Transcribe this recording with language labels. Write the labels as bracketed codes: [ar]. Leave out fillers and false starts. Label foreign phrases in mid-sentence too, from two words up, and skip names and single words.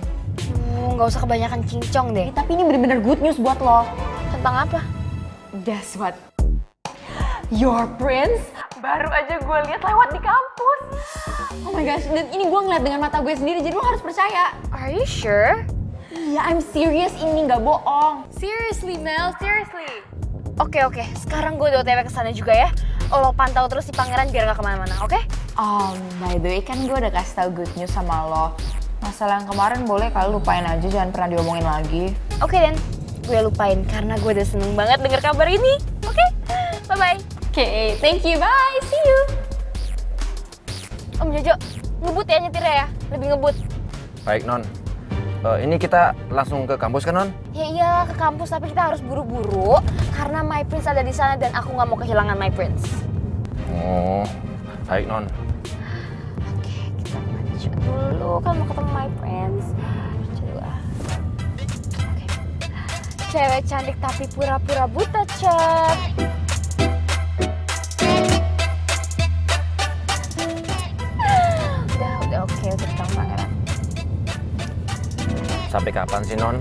[id] Nggak usah kebanyakan cincong deh. Tapi ini bener-bener [en] good news [id] buat lo. Tentang apa? [en] Guess what? Your prince [id] baru aja gue lihat lewat di kampus. [en] Oh my gosh, [id] dan ini gue ngeliat dengan mata gue sendiri, jadi lo harus percaya. [en] Are you sure? Iya, I'm serious, [id] ini nggak bohong. [en] Seriously, Mel, seriously. [id] Oke, sekarang gue udah OTW kesana juga ya. Lo pantau terus si Pangeran biar gak kemana-mana, oke? [en] By the way, [id] kan gue udah kasih tau [en] good news [id] sama lo. Masalah yang kemarin boleh kali lupain aja, jangan pernah diomongin lagi. Oke, Den. Gue lupain karena gue udah seneng banget denger kabar ini. [en] Oke? Bye-bye. Oke, thank you. Bye. See you. [id] Om Jojo, ngebut ya nyetirnya ya? Lebih ngebut. Baik, Non. Ini kita langsung ke kampus kan, Non? Ya iya, ke kampus. Tapi kita harus buru-buru karena My Prince ada di sana dan aku nggak mau kehilangan My Prince. Oh, baik Non. Oke, kita maju dulu kan mau ketemu [en] my friends. [id] Coba. Oke. Cewek cantik tapi pura-pura buta, Cep. Udah oke, udah ketemu pangeran. Sampai kapan sih Non?